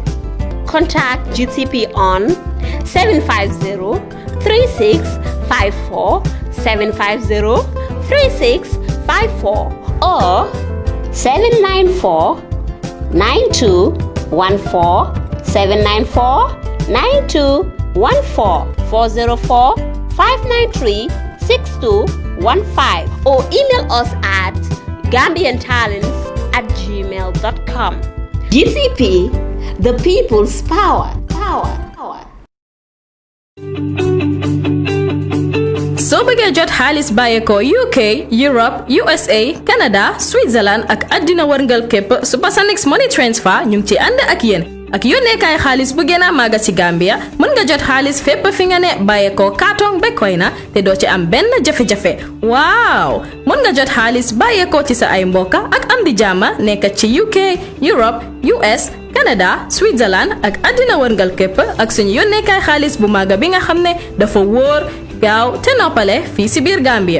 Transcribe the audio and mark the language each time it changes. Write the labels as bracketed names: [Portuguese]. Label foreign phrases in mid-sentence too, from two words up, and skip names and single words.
[English] Contact GTP on 750-3654, 750-3654 or 794-9214, 794-9214, 404-593-6215 or email us at gambiantalents@gmail.com. GTP, the people's power. [Wolof] soo bëggee jot xaalis bàyyeekoo UK, Europe, USA, Canada, Switzerland ak àddina wërngal képp SUPERSONICZ Money Transfer ñu ngi ci ànd ak yéen ak yónneekaay xaalis bu gën a màgg ci Gambia mën nga jot xaalis fépp fi nga ne bàyyeekoo kaatong ba koy na te doo ci am benn jafe-jafe waaw mën nga jot xaalis bàyyeekoo ci sa ay mbokka ak am di jàmma nekk ci UK, Europe, US, Canada, Switzerland ak àddina wërngal képp ak suñu yónneekaay xaalis bu màgg bi nga xam ne dafa wóor gaaw te noppale fii si biir Gambia.